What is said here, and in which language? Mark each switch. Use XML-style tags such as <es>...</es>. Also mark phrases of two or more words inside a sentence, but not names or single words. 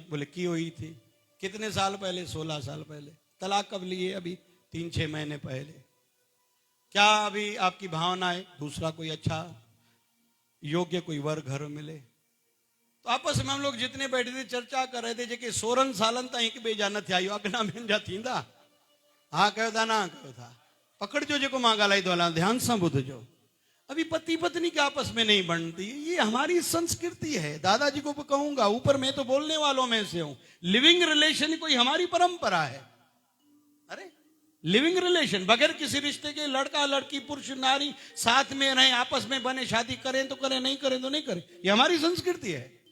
<hi>बोले की हुई थी। कितने साल पहले? 16 साल पहले। तलाक कब लिए? अभी 3-6 महीने पहले। क्या अभी आपकी भावना है दूसरा कोई अच्छा योग्य कोई वर घर मिले? तो आपस में हम लोग जितने बैठे थे चर्चा कर रहे थे</hi> <sd>जेके 16 सालन तक बेजा न थिया, अगना मेंजा थींदा।</sd> <hi>हाँ कहो था ना कहो था,</hi> <sd>पकड़जो जेको मां ॻाल्हाई थो हलां, ध्यान से ॿुधजो।</sd> <hi>अभी पति पत्नी के आपस में नहीं बनती, ये हमारी संस्कृति है। दादाजी को कहूंगा, ऊपर मैं तो बोलने वालों में से हूं।</hi> <en>living relation</en> <hi>कोई हमारी परंपरा है। अरे</hi> <en>living relation</en> <hi>बगैर किसी रिश्ते के लड़का लड़की पुरुष नारी साथ में रहें, आपस में बने, शादी करें तो करें, नहीं करें तो नहीं करें, ये हमारी संस्कृति है।</hi>